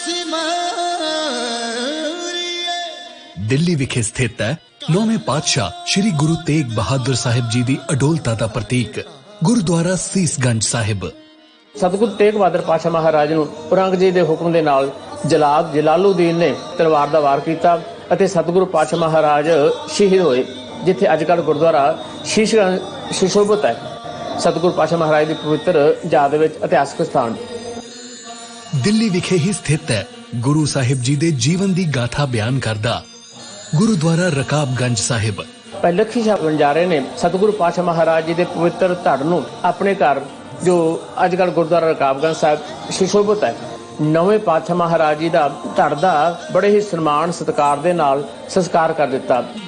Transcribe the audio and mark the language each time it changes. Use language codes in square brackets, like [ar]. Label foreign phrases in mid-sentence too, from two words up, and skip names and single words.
[pa] ਦਿੱਲੀ ਵਿਖੇ ਸਥਿਤ ਹੈ 9ਵੇਂ ਪਾਤਸ਼ਾਹ ਸ੍ਰੀ ਗੁਰੂ ਤੇਗ ਬਹਾਦਰ ਸਾਹਿਬ ਜੀ ਦੀ ਅਡੋਲਤਾ ਦਾ ਪ੍ਰਤੀਕ ਗੁਰਦੁਆਰਾ ਸੀਸਗੰਜ ਸਾਹਿਬ। ਸਤਿਗੁਰੂ ਤੇਗ ਬਹਾਦਰ ਪਾਤਸ਼ਾਹ ਮਹਾਰਾਜ ਨੂੰ ਔਰੰਗਜ਼ੇਬ ਦੇ ਹੁਕਮ ਦੇ ਨਾਲ ਜਲਾਲੁਦੀਨ ਨੇ ਤਲਵਾਰ ਦਾ ਵਾਰ ਕੀਤਾ ਅਤੇ ਸਤਗੁਰੂ ਪਾਤਸ਼ਾਹ ਮਹਾਰਾਜ ਸ਼ਹੀਦ ਹੋਏ, ਜਿੱਥੇ ਅੱਜ ਕੱਲ੍ਹ ਗੁਰਦੁਆਰਾ ਸ਼ੀਸ਼ਗੰਜ ਸੁਸ਼ੋਭਿਤ ਹੈ। ਸਤਿਗੁਰੂ ਪਾਤਸ਼ਾਹ ਮਹਾਰਾਜ ਕੀ ਪਵਿੱਤਰ ਯਾਦ ਵਿਚ ਇਤਿਹਾਸਕ ਸਥਾਨ ਦਿੱਲੀ ਵਿਖੇ ਹੀ ਸਥਿਤ ਹੈ ਗੁਰੂ ਸਾਹਿਬ ਜੀ ਦੇ ਜੀਵਨ ਦੀ ਗਾਥਾ ਬਯਾਨ ਕਰਦਾ ਗੁਰਦੁਆਰਾ ਰਕਾਬਗੰਜ ਸਾਹਿਬ। ਲੱਖੀ ਸ਼ਾਹ ਵਣਜਾਰੇ ਨੇ ਸਤਿਗੁਰੂ ਪਾਤਸ਼ਾਹ ਮਹਾਰਾਜ ਜੀ ਕੇ ਪਵਿੱਤਰ ਧੜ ਨੂੰ ਅਪਨੇ ਘਰ ਜੋ ਅੱਜਕੱਲ੍ਹ ਗੁਰਦੁਆਰਾ ਰਕਾਬਗੰਜ ਸਾਹਿਬ ਸੁਸ਼ੋਭਿਤ ਹੈ, 9ਵੇਂ ਪਾਤਸ਼ਾਹ ਮਹਾਰਾਜ ਜੀ ਕਾ ਧੜ ਕਾ ਬੜੇ ਹੀ ਸਨਮਾਨ ਸਤਿਕਾਰ ਦੇ ਨਾਲ ਸੰਸਕਾਰ ਕਰ ਦਿੱਤਾ।